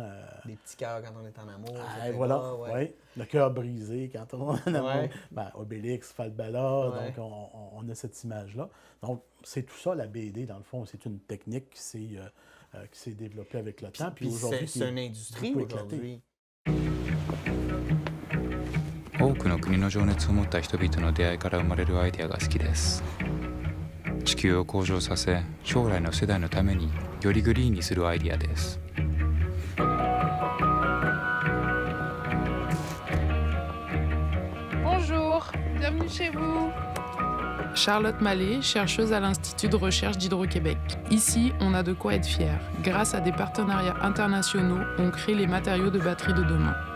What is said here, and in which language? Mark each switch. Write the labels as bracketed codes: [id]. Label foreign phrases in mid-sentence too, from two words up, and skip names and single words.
[fr] Les petits cœurs quand on est en amour. Voilà, ouais. Le cœur brisé quand on est en amour. Obélix, Falbala, donc on a cette image-là. Donc, c'est tout ça, la BD, dans le fond. C'est une technique qui s'est développée avec le temps. Puis aujourd'hui, c'est une industrie aujourd'hui. [ja] 多くの国の情熱を持った人々の出会いから生まれるアイデアが好きです。地球を向上させ、将来の世代のためによりグリーンにするアイデアです。 [fr] Bonjour, bienvenue chez vous. Charlotte Mallet, chercheuse à l'Institut de recherche d'Hydro-Québec. Ici, on a de quoi être fier. Grâce à des partenariats internationaux, on crée les matériaux de batterie de demain.